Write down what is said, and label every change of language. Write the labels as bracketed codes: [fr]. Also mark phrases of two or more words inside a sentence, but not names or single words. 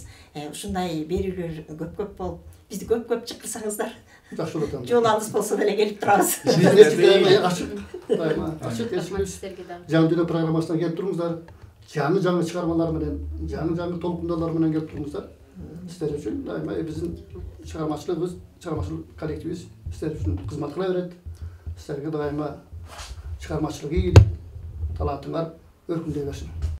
[ky] Ушундай берүүлөр көп болуп, бизди көп чакырсаңыздар. Жакшы болот анда. Жол алыс болсо деле келип турабыз. Ачык эсибиз. Жаңы дүнө программасына келип туруңуздар. Жаңы чыгармалар менен, жаңы толкундалар менен келип туруңуздар. [kk] Сіздер үшін дайыма біздің шығармашылығымыз, шығармашылық коллективіміз сіздер үшін қызмат қыла береді. Сіздерге дайыма шығармашылық игілік, талантыңар өркіндей берсін.